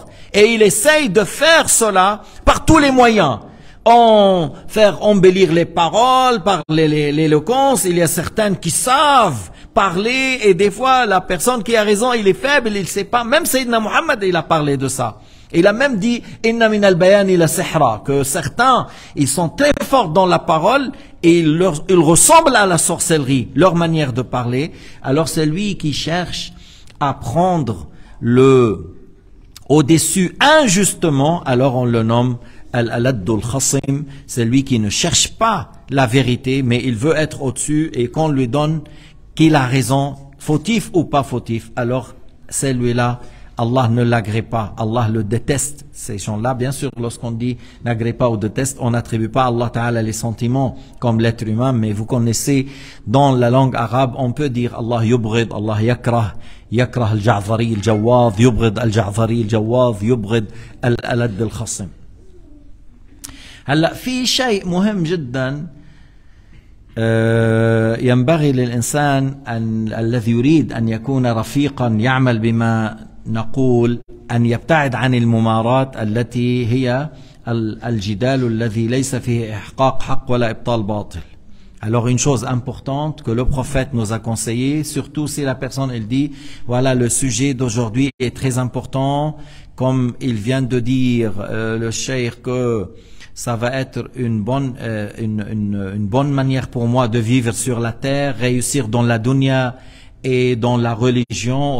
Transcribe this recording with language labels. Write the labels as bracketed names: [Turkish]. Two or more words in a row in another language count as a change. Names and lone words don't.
[French] Et il essaye de faire cela par tous les moyens. Faire embellir les paroles, par l'éloquence. Il y a certaines qui savent parler et des fois la personne qui a raison, il est faible, il ne sait pas. Même Sayyidina Muhammad, il a parlé de ça. Il a même dit [Arabic] إن من البيان لسحرا, [French] que certains ils sont très forts dans la parole et ils ressemblent à la sorcellerie, leur manière de parler. Alors c'est lui qui cherche à prendre le au-dessus injustement, alors on le nomme [Arabic] الألد الخصم, [French] c'est lui qui ne cherche pas la vérité mais il veut être au-dessus et qu'on lui donne qu'il a raison, fautif ou pas fautif, alors celui-là Allah ne l'agrée pas, Allah le déteste. Ces gens-là, bien sûr, lorsqu'on dit n'agrée pas ou déteste, on n'attribue pas à Allah Ta'ala les sentiments comme l'être humain, mais vous connaissez, dans la langue arabe, on peut dire [Arabic] الله يبغض، الله يكره الجعفري الجواد، يبغض الجعفري الجواد، يبغض الألد الخصم. هلا في شيء مهم جدا ينبغي للإنسان الذي يريد أن يكون رفيقا يعمل بما نقول أن يبتعد عن الممارات التي هي الجدال الذي ليس فيه إحقاق حق ولا إبطال باطل. [French] Alors une chose importante que le prophète nous a conseillé, surtout si la personne elle dit voilà le sujet d'aujourd'hui est très important, comme il vient de dire le cheikh que ça va être une bonne manière pour moi de vivre sur la terre, réussir dans la dunya et dans la religion.